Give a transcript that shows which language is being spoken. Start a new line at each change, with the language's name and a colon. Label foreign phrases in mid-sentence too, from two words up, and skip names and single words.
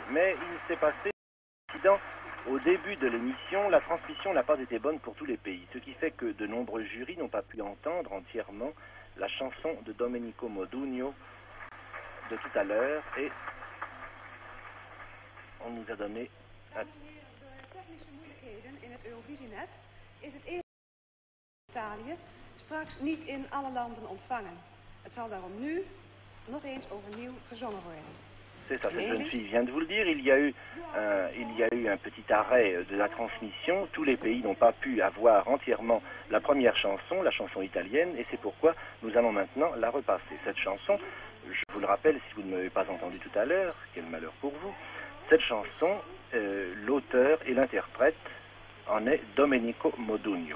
French: Mais il s'est passé un incident. Au début de l'émission, la transmission n'a pas été bonne pour tous les pays, ce qui fait que de nombreux jurys n'ont pas pu entendre entièrement la chanson de Domenico Modugno de tout à l'heure, et on nous a donné...
Dutch: Dames en heren, door technische moeilijkheden in het Eurovisienet is het eerste Italië straks niet in alle landen ontvangen. Het zal daarom nu nog eens overnieuw gezongen worden.
French: C'est ça, cette jeune fille vient de vous le dire, il y a eu un petit arrêt de la transmission, tous les pays n'ont pas pu avoir entièrement la première chanson, la chanson italienne, et c'est pourquoi nous allons maintenant la repasser. Cette chanson, je vous le rappelle si vous ne m'avez pas entendu tout à l'heure, quel malheur pour vous, cette chanson, l'auteur et l'interprète en est Domenico Modugno.